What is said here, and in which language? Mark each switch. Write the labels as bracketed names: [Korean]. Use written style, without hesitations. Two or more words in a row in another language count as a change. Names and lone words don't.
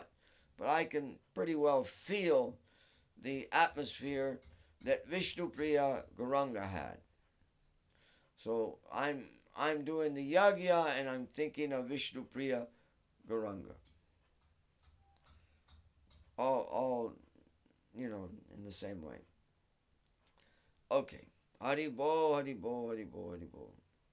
[English] But I can pretty well feel the atmosphere that Vishnu Priya Gauranga had. So I'm doing the yagya and I'm thinking of Vishnu Priya Gauranga. All in the same way. Okay. [Bangla] Hari Bo, Hari Bo, Hari Bo, Hari Bo.